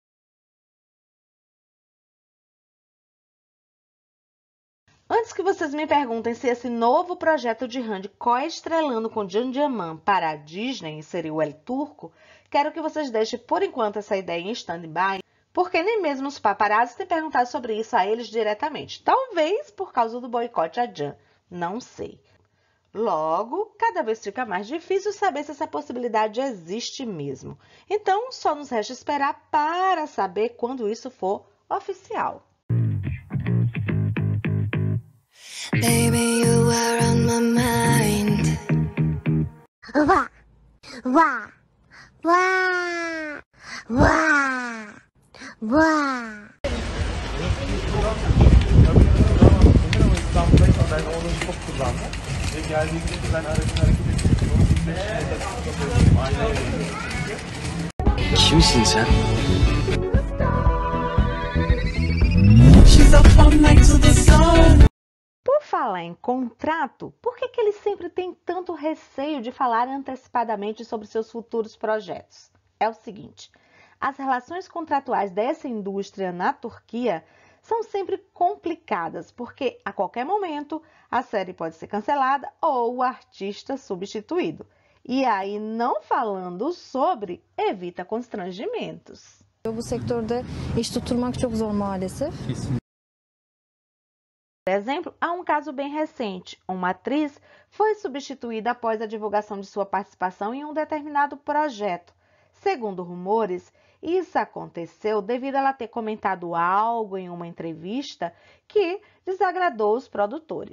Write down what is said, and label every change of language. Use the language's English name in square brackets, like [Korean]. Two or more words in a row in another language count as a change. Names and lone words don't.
[Portuguese] Antes que vocês me perguntem se esse novo projeto de Randy coestrelando com Can Yaman para a Disney seria o El Turco, quero que vocês deixem por enquanto essa ideia em stand-by, porque nem mesmo os paparazzi têm perguntado sobre isso a eles diretamente. Talvez por causa do boicote a Can, não sei. Logo, cada vez fica mais difícil saber se essa possibilidade existe mesmo. Então, só nos resta esperar para saber quando isso for oficial. [English] Baby, you are on my mind. Wah, wah, wah, wah, wah. [Turkish] Ben onu çok kullandım. Ve geldiğimde ben aracın hareket ettiğim Kimsin sen? [Portuguese] Por falar em contrato, por que eles sempre têm tanto receio de falar antecipadamente sobre seus futuros projetos? É o seguinte, as relações contratuais dessa indústria na Turquia são sempre complicadas, porque a qualquer momento a série pode ser cancelada ou o artista substituído. E aí, não falando sobre, evita constrangimentos. [Turkish] Bu sektörde iş tutturmak çok zor maalesef. [Portuguese] Por exemplo, há um caso bem recente. Uma atriz foi substituída após a divulgação de sua participação em um determinado projeto. Segundo rumores, isso aconteceu devido a ela ter comentado algo em uma entrevista que desagradou os produtores.